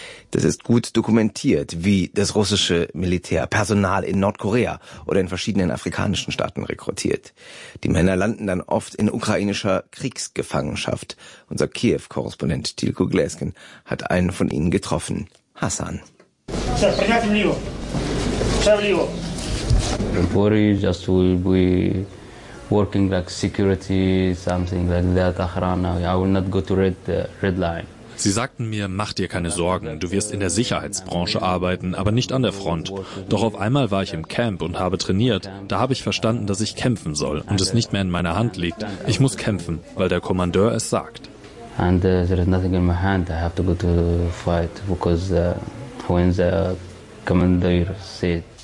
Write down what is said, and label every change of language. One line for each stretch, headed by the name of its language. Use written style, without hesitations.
German: Das ist gut dokumentiert, wie das russische Militär Personal in Nordkorea oder in verschiedenen afrikanischen Staaten rekrutiert. Die Männer landen dann oft in ukrainischer Kriegsgefangenschaft. Unser Kiew-Korrespondent Tilko Gläsken hat einen von ihnen getroffen, Hassan.
English: The worry is just we'll be working like security, something like that, Akhrana. I will not go to red line.
German: Sie sagten mir, mach dir keine Sorgen, du wirst in der Sicherheitsbranche arbeiten, aber nicht an der Front. Doch auf einmal war ich im Camp und habe trainiert. Da habe ich verstanden, dass ich kämpfen soll und es nicht mehr in meiner Hand liegt. Ich muss kämpfen, weil der Kommandeur es sagt.
English: And there is nothing in my hand. I have to go to fight because when the commander said.